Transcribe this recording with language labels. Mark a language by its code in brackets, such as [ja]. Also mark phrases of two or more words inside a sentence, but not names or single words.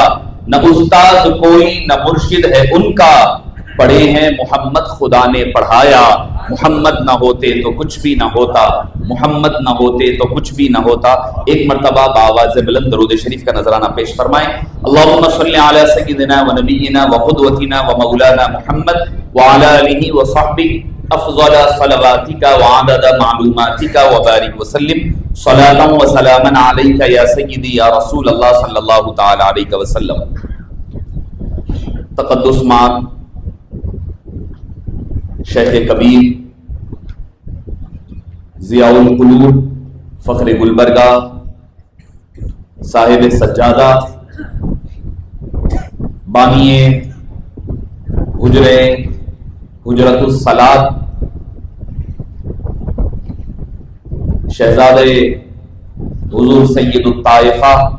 [ur] نہ استاد کوئی نہ مرشد ہے ان کا، پڑھے ہیں محمد خدا نے پڑھایا، محمد نہ ہوتے تو کچھ بھی نہ ہوتا، محمد نہ ہوتے تو کچھ بھی نہ ہوتا. ایک مرتبہ بآواز بلند درود شریف کا نذرانہ پیش فرمائیں. [ar] اللہم صلی علی سیدنا و نبینا و قدوتنا و مولانا محمد وعلی آلہ و صحبہ افضل صلواتک وعدد معلوماتک وبارک وسلم صلاۃ و سلاما علیک یا سیدی یا رسول اللہ صلی اللہ تعالی علیہ وسلم. [ur] تقدس مآب شیخ کبیر ضیاء القلوب فخر گلبرگہ صاحب سجادہ بانی حجرت الصلاۃ شہزادے حضور سید الطائفہ